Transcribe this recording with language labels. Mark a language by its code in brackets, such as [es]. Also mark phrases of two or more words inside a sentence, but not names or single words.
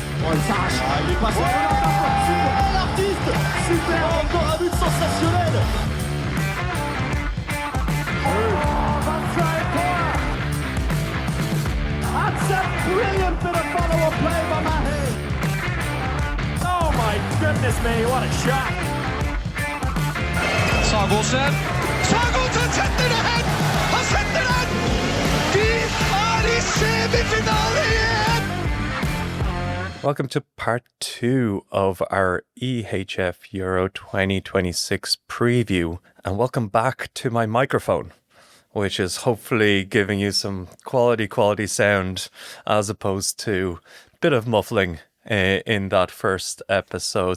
[fr] Sarge. Il est passé. Super, l'artiste. Super, encore un but sensationnel. [en] That's a brilliant bit of follow-up play by Mahe. Oh my goodness me, what a shot. [no] Sagosen setter det hen! Han setter den! Vi er i semifinale igjen! [en] Welcome to part 2 of our EHF Euro 2026 preview, and welcome back to my microphone, which is hopefully giving you some quality sound as opposed to a bit of muffling in that first episode.